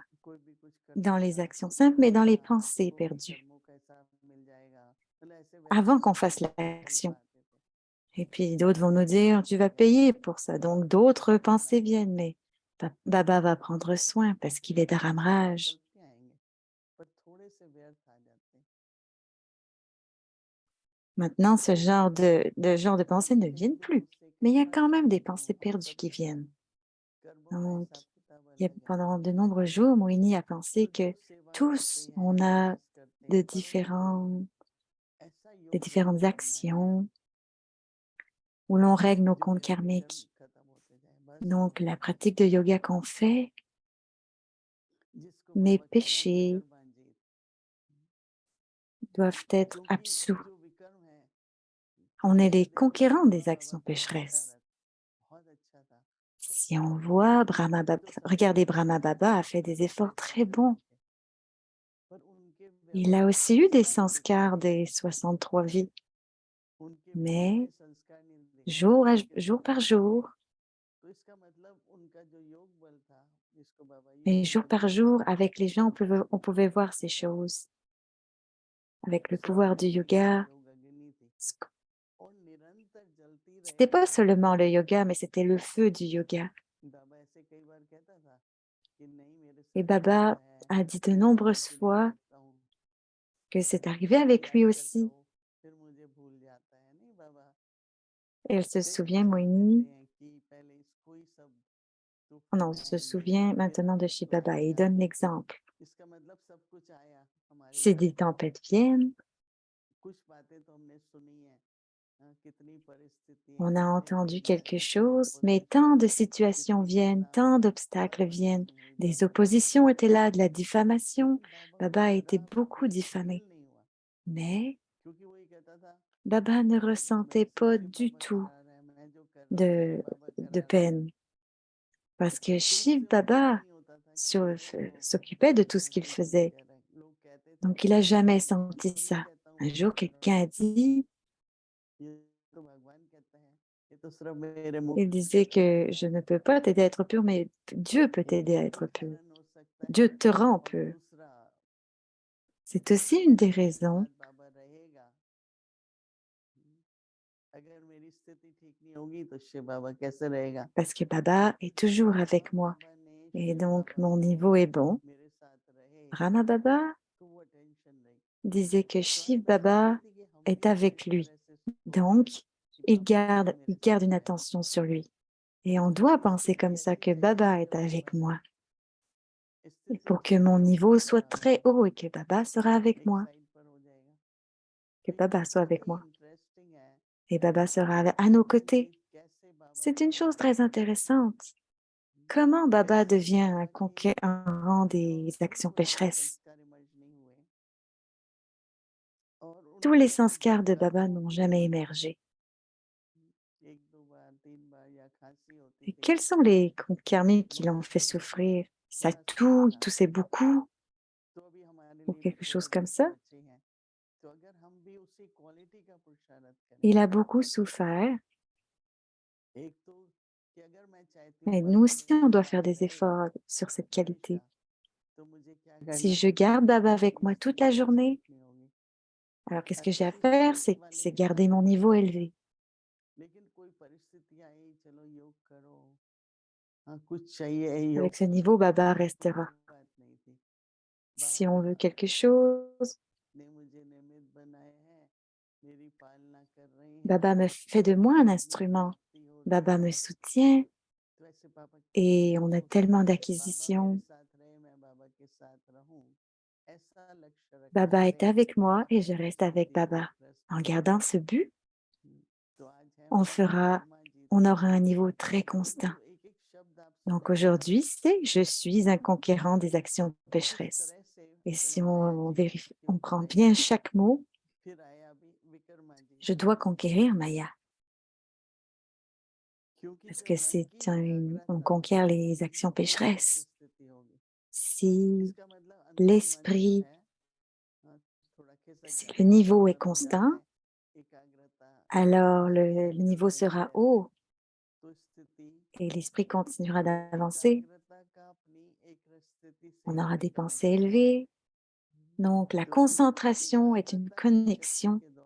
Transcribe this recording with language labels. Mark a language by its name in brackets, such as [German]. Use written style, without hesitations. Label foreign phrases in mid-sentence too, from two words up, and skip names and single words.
[Hindi] कोई भी कुछ कर [French] dans les [Hindi] सकता [French] actions simples, mais dans les [Hindi] था, [French] pensées [Hindi] आपको भी [French] perdues, [Hindi] कर्मों का हिसाब मिल जाएगा। मतलब ऐसे [French] avant [Hindi] वैसे [French] qu'on fasse [Hindi] विकल्प [French] l'action. [Hindi] आते थे। [French] Et puis d'autres vont nous dire, tu vas payer pour ça. Donc d'autres pensées viennent, mais Baba va prendre soin parce qu'il est Dharamraj. [Hindi] विकल्प नहीं आएंगे, पर थोड़े से व्यर्थ आ जाते हैं। [French] Maintenant, ce genre de pensées [Hindi] कभी [French] ne [Hindi] कहीं [French] viennent [Hindi] भी [French] plus. [Hindi] मुझसे [French] Mais il y a [Hindi] कितना [French] quand même des [Hindi] चाहे [French] pensées [Hindi] लूं, [French] perdues qui [Hindi] सबके [French] viennent. [Hindi] कर्मों का [French] Donc, [Hindi] हिसाब किताब अलग है। [French] pendant de nombreux jours, Moini a pensé [Hindi] तो [French] que [Hindi] जो सेवा करते [French] tous, on [Hindi] हैं, [French] a [Hindi] प्रयास करते हैं, पर उनको ऐसा [French] des [Hindi] योग बल [French] différentes [Hindi] करना है [French] actions où l'on règle nos [Hindi] जो [French] comptes [Hindi] मेरे भी कर्म [French] karmiques. [Hindi] खत्म होते जाए, बस [French] Donc, la pratique de yoga qu'on fait, [Hindi] जिसको [French] mes [Hindi] बाबा कहते हैं [French] péchés [Hindi] विकर्मांजित, [French] doivent être [Hindi] क्योंकि [French] absous. [Hindi] जो विकर्म है, [French] On est [Hindi] जैसे [French] les [Hindi] देखो [French] conquérants [Hindi] शिव [French] des [Hindi] बाबा [French] actions [Hindi] का छोटा [French] pécheresses. [Hindi] रथ बहुत अच्छा था, [French] Si on voit Brahma [Hindi] वो [French] Baba, [Hindi] तो सबको [French] regardez [Hindi] छोड़ [French] Brahma [Hindi] के [French] Baba a fait [Hindi] अपने [French] des efforts [Hindi] बच्चे [French] très [Hindi] साथ [French] bons. [Hindi] आए थे, पर उनके [French] Il a [Hindi] व्यवहार [French] aussi eu des [Hindi] संस्कार नहीं दिखाए [French] sanskars [Hindi] थे, [French] des 63 vies, [Hindi] उनके व्यवहार [French] mais [Hindi] में संस्कार नहीं दिखाए थे, लेकिन [French] jour par [Hindi] बाबा ने, [French] jour, [Hindi] तो इसका मतलब उनका जो योग बल था, जिसको बाबा [French] et [Hindi] योग [French] jour [Hindi] बल [French] par [Hindi] कहते [French] jour, [Hindi] हैं, [French] avec les gens, on pouvait voir ces choses. Avec le pouvoir du [Hindi] स्वरूप में [French] yoga, [Hindi] योग अग्नि थी और निरंतर जलती [French] c'était [Hindi] रहे [French] pas [Hindi] भगवान [French] seulement [Hindi] का [French] le [Hindi] नाम। [French] yoga, mais c'était le feu du yoga. [Hindi] बाबा ऐसे कई बार कहता था कि नहीं मेरे [French] Et [Hindi] साथ योग [French] Baba [Hindi] है, [French] a dit de [Hindi] मैं बाबा [French] nombreuses [Hindi] के लिए [French] fois [Hindi] करता हूँ, [French] que c'est arrivé [Hindi] बाबा [French] avec [Hindi] याद [French] lui [Hindi] करता [French] aussi. [Hindi] हूँ, फिर मुझे भूल जाता है, नहीं बाबा [French] Et elle se [Hindi] कई [French] souvient, [Hindi] वचन देते [French] Moini, [Hindi] हैं कि पहले इसको ही सब दुख [French] oh non, se [Hindi] बनाएंगे, [French] souvient [Hindi] फिर [French] maintenant de [Hindi] आगे [French] Shiv [Hindi] तो [French] Baba et il [Hindi] आएगा, [French] donne l'exemple. [Hindi] इसका मतलब सब कुछ आया हमारे [French] Si [Hindi] ऊपर, [French] des tempêtes viennent, [Hindi] कुछ बातें तो हमने सुनी है, हाँ, कितनी परिस्थितियां [French] on a [Hindi] कितने [French] entendu [Hindi] अज्ञान [French] quelque [Hindi] कितनी [French] chose, mais tant [Hindi] opposition, [French] de situations [Hindi] कितनी [French] viennent, tant [Hindi] बदनामी, [French] d'obstacles [Hindi] पर कुछ [French] viennent. [Hindi] नहीं हुई [French] Des [Hindi] बाबा, [French] oppositions étaient là, de la diffamation. [Hindi] लेकिन बाबा को [French] Baba a été [Hindi] जरा भी [French] beaucoup [Hindi] कुछ [French] diffamé. [Hindi] फील नहीं हुआ, [French] Mais [Hindi] क्योंकि वो ये कहता था [French] Baba ne [Hindi] मेरे [French] ressentait [Hindi] से [French] pas [Hindi] शिव [French] du [Hindi] बाबा [French] tout [Hindi] करा रहे हैं, मैं जो कर रहा हूँ शिव बाबा [French] de [Hindi] करा रहे हैं, [French] peine. Parce que [Hindi] तो [French] Shiv [Hindi] उससे उनको [French] Baba [Hindi] नहीं होता था कि चलो [French] s'occupait de tout ce qu'il [Hindi] कोई कुछ [French] faisait. [Hindi] कह रहा है, लोग कहते थे [French] Donc, [Hindi] तो [French] il n'a [Hindi] ठीक है, [French] jamais [Hindi] मैं [French] senti [Hindi] थोड़ी [French] ça. [Hindi] कहता हूँ [French] Un [Hindi] कि [French] jour, [Hindi] करो, [French] quelqu'un a dit, [Hindi] ये तो भगवान कहता है, ये तो सिर्फ मेरे मुख [French] il [Hindi] से [French] disait [Hindi] निकलता [French] que je [Hindi] है, [French] ne peux pas t'aider à être pur, mais Dieu peut t'aider à [Hindi] ये भी [French] être pur. [Hindi] कारण हो सकता [French] Dieu [Hindi] है, [French] te rend [Hindi] और [French] pur. [Hindi] दूसरा [French] C'est aussi une des [Hindi] अगर मेरे [French] raisons, [Hindi] साथ बाबा रहेगा, अगर मेरी स्थिति ठीक नहीं होगी तो शिव बाबा कैसे रहेगा। [French] parce que Baba est toujours avec [Hindi] और [French] moi. [Hindi] बाबा ने [French] Et [Hindi] शिव [French] donc, [Hindi] बाबा [French] mon [Hindi] को [French] niveau est bon. [Hindi] मेरे साथ रहे [French] Rama Baba [Hindi] तो वो टेंशन रही, [French] disait que [Hindi] तो आज [French] Shiv [Hindi] बस इतनी [French] Baba [Hindi] थी कि हम [French] est [Hindi] भी कुछ [French] avec [Hindi] इस [French] lui. [Hindi] तरह से सोचे [French] Donc, [Hindi] कि बाबा भी मेरे [French] il garde [Hindi] साथ [French] une [Hindi] है, [French] attention sur lui. Et on doit penser comme [Hindi] स्थिति [French] ça, [Hindi] अच्छी [French] que [Hindi] चाहिए [French] Baba [Hindi] इसलिए [French] est avec [Hindi] बाबा है, [French] moi. Et [Hindi] स्थिति [French] pour que [Hindi] ठीक [French] mon [Hindi] नहीं होगी [French] niveau [Hindi] तो [French] soit [Hindi] बाबा [French] très haut et que Baba sera avec [Hindi] एक [French] moi. [Hindi] साइड पर हो जाएगा। [French] Que [Hindi] लेकिन [French] Baba soit [Hindi] बहुत [French] avec [Hindi] ही [French] moi. [Hindi] इंटरेस्टिंग है [French] Et Baba sera à nos côtés. [Hindi] कि कैसे बाबा [French] C'est une [Hindi] बड़ा [French] chose très intéressante. Comment Baba [Hindi] कैसे [French] devient [Hindi] बाबा ने [French] un rang des [Hindi] और [French] actions [Hindi] कोई भी [French] pécheresses? [Hindi] संस्कार इमर्ज नहीं हुए और [French] Tous [Hindi] उनके [French] les [Hindi] सिर्फ [French] sanskars de Baba [Hindi] दांतों [French] n'ont [Hindi] की [French] jamais émergé. [Hindi] एक दो बार तीन बार या खांसी होती [French] Et [Hindi] थी, [French] quels sont les comptes karmiques qui l'ont [Hindi] मगर [French] fait [Hindi] फिर भी [French] souffrir? Ça [Hindi] थोड़ा सही [French] il [Hindi] था, [French] toussait beaucoup [Hindi] तो अभी हमारे [French] ou [Hindi] लिए भी [French] quelque [Hindi] थोड़ा [French] chose comme [Hindi] दुख तो [French] ça? [Hindi] अच्छे हैं, तो अगर हम भी उसी क्वालिटी का पुरुषार्थ करें, [French] Il a beaucoup souffert. [Hindi] एक तो कि अगर मैं चाहती हूँ [French] Et nous [Hindi] बाबा [French] aussi, [Hindi] मेरे [French] on doit [Hindi] साथ [French] faire des [Hindi] रहे [French] efforts sur cette qualité. [Hindi] हमेशा, तो मुझे क्या [French] Si [Hindi] करना [French] je [Hindi] है, [French] garde Baba [Hindi] अगर [French] avec [Hindi] मेरी [French] moi toute la [Hindi] स्थिति अच्छी [French] journée, [Hindi] ठीक नहीं होगी, [French] alors qu'est-ce que j'ai à [Hindi] अच्छी [French] faire? [Hindi] स्थिति वाले [French] C'est [Hindi] के साथ [French] garder mon [Hindi] योग [French] niveau [Hindi] करना, [French] élevé. [Hindi] लेकिन कोई परिस्थिति आई चलो योग करो, हाँ कुछ चाहिए योग [French] Avec ce niveau, Baba [Hindi] की [French] restera. [Hindi] बात नहीं थी, [French] Si on veut [Hindi] बाबा [French] quelque chose, [Hindi] ने मुझे निमित्त बनाए हैं, मेरी पालना कर रहे हैं, [French] Baba me fait de moi un [Hindi] सब में [French] instrument. [Hindi] प्राप्ति हो रही [French] Baba [Hindi] है, [French] me soutient [Hindi] तो ऐसे पापा [French] et on a [Hindi] तो [French] tellement [Hindi] बाबा मेरे [French] d'acquisitions. [Hindi] साथ रहे मैं बाबा के साथ रहूं, ऐसा लक्ष्य रखने [French] Baba [Hindi] से [French] est avec moi et je reste avec [Hindi] स्थिति [French] Baba. [Hindi] संतुष्ट [French] En [Hindi] होती [French] gardant [Hindi] है। [French] ce but, [Hindi] तो आज है [French] on [Hindi] मेरा [French] fera, [Hindi] विकर्मा जीत, [French] on aura un niveau très constant. [Hindi] तो एक एक शब्द आप [French] Donc [Hindi] सुनेंगे ना, [French] aujourd'hui, c'est je suis un conquérant des actions [Hindi] किस [French] pécheresses. [Hindi] तरह से [French] Et [Hindi] चलो [French] si [Hindi] माया [French] on [Hindi] जीत [French] vérifie, [Hindi] के [French] on [Hindi] ऊपर [French] prend [Hindi] आए, [French] bien chaque mot, [Hindi] फिर आया अभी विकर्मा जीत, [French] je dois conquérir Maya. [Hindi] क्योंकि [French] Parce [Hindi] जब [French] que [Hindi] मन की [French] on [Hindi] एकाग्रता [French] conquiert les actions [Hindi] पूर्ण रूप से [French] pécheresses. [Hindi] स्थिति होगी, [French] Si [Hindi] इसका मतलब अंदर मन जो [French] l'esprit [Hindi] है, हाँ, थोड़ा [French] Si le niveau est constant, alors le niveau sera haut et l'esprit continuera d'avancer. On aura des pensées élevées. Donc, la concentration est une connexion.